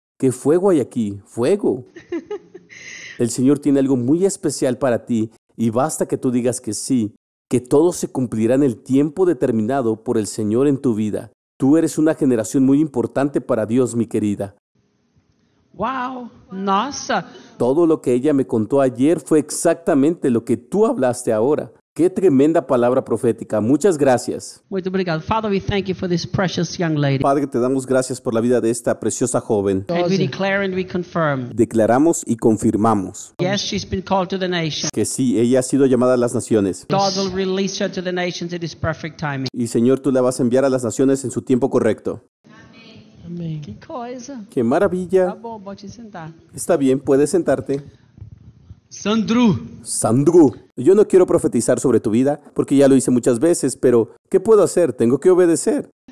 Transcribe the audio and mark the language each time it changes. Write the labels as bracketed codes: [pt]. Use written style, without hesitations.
[es] ¡Qué fuego hay aquí! ¡Fuego! El Señor tiene algo muy especial para ti y basta que tú digas que sí, que todo se cumplirá en el tiempo determinado por el Señor en tu vida. Tú eres una generación muy importante para Dios, mi querida. ¡Wow! ¡Nossa! Todo lo que ella me contó ayer fue exactamente lo que tú hablaste ahora. ¡Qué tremenda palabra profética! ¡Muchas gracias! [pt] Muy obrigado. [en] Father, we thank you for this precious young lady. [es] Padre, te damos gracias por la vida de esta preciosa joven. [en] And we declare and we confirm. [es] Declaramos y confirmamos. [en] Yes, she's been called to the nations. [es] Que sí, ella ha sido llamada a las naciones. [en] God will release her to the nations in his perfect timing. [es] Y Señor, tú la vas a enviar a las naciones en su tiempo correcto. ¡Qué cosa! ¡Qué maravilla! [pt] Está bom, pode sentar. [es] Está bien, puedes sentarte. Sandru. Sandru. Yo no quiero profetizar sobre tu vida, porque ya lo hice muchas veces, pero ¿qué puedo hacer? Tengo que obedecer.